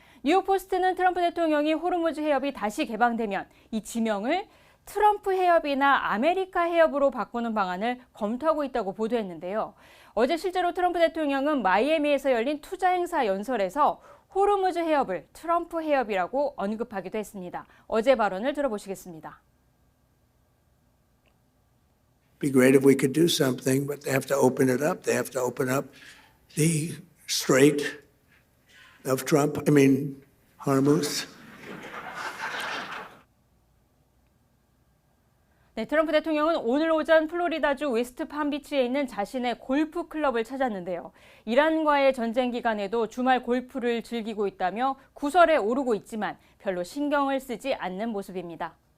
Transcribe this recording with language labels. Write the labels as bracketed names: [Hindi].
[Korean] 뉴욕포스트는 트럼프 대통령이 호르무즈 해협이 다시 개방되면 이 지명을 트럼프 해협이나 아메리카 해협으로 바꾸는 방안을 검토하고 있다고 보도했는데요. 어제 실제로 트럼프 대통령은 마이애미에서 열린 투자 행사 연설에서 호르무즈 해협을 트럼프 해협이라고 언급하기도 했습니다. 어제 발언을 들어보시겠습니다. [English] Be great if we could do something, but they have to open it up. They have to open up the Strait of Hormuz. [Korean] 네, 트럼프 대통령은 오늘 오전 플로리다주 웨스트 palm비치에 있는 자신의 골프 클럽을 찾았는데요. 이란과의 전쟁 기간에도 주말 골프를 즐기고 있다며 구설에 오르고 있지만 별로 신경을 쓰지 않는 모습입니다.